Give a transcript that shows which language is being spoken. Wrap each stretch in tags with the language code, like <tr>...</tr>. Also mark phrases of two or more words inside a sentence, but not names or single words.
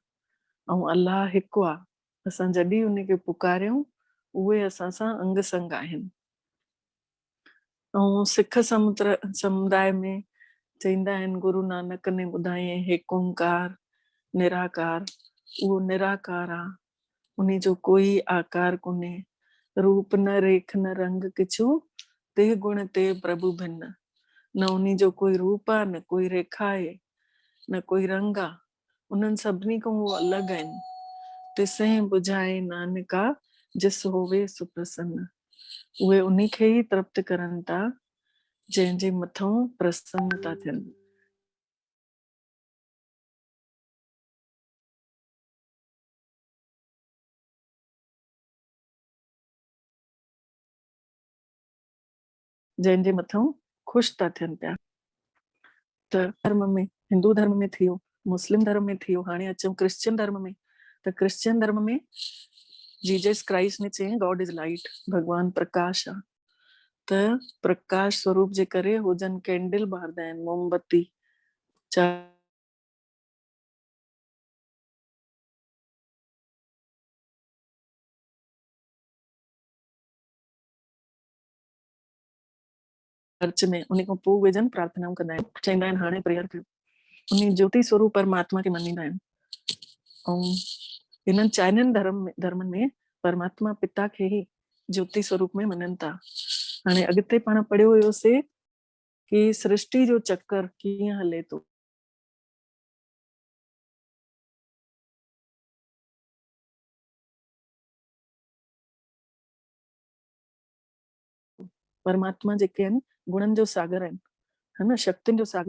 <sd>ऐं अल्लाह हिकु आहे। असां जॾहिं उन खे पुकारियूं उहे असां सां अंग संग आहिनि। ऐं सिख समुदाय में चईंदा आहिनि गुरु नानक ने ॿुधायईं हिकु ओंकार निराकार, उहो निराकार आहे। उन जो कोई आकार कोन्हे,</sd> <pa>ਰੂਪ ਨ ਰੇਖ ਨ ਰੰਗ ਕਿਛੁ ਤੇ ਗੁਣ ਤੇ ਪ੍ਰਭੁ ਭਿੰਨ।</pa> <sd>न उन जो कोई रूप आहे, न कोई रेखा आहे, न कोई रंग आहे। उन्हनि सभिनी खां उहो अलॻि आहिनि।</sd> <pa>ਤਿਸਹਿ ਬੁਝਾਏ ਨਾਨਕਾ ਜਿਸ ਹੋਵੇ ਸੁਪ੍ਰਸੰਨ।</pa> <sd>उहे उन्ही खे ई तृप्त करनि था जंहिंजे मथां प्रसन्न था थियनि। जंहिंजे मथां ख़ुशि था थियनि पिया। त धर्म में, हिंदू धर्म में थियो, मुस्लिम धर्म में थियो, हाणे अचूं क्रिश्चियन धर्म में। त क्रिश्चियन धर्म में जीसस क्राइस्ट ने चयईं</sd> <en>God is light,</en> <sd>भगवान प्रकाश आहे। त प्रकाश स्वरूप जे करे हो जन कैंडल ॿारदा आहिनि, मोमबत्ती। चर्च में उन खां पोइ उहे जन प्रार्थनाऊं कंदा आहिनि, चईंदा आहिनि हाणे प्रेयर कयो। उन ज्योति स्वरूप परमात्मा खे मञींदा आहिनि। ऐं इन्हनि चाइननि धर्म में परमात्मा पिता खे ई ज्योति स्वरूप में मञनि था। हाणे अॻिते पाण पढ़ियो हुयोसीं कि सृष्टि जो चक्कर कीअं हले थो। परमात्मा जेके आहिनि गुणनि जो सागर आहिनि, है न, शक्तियुनि जो सागर।</sd>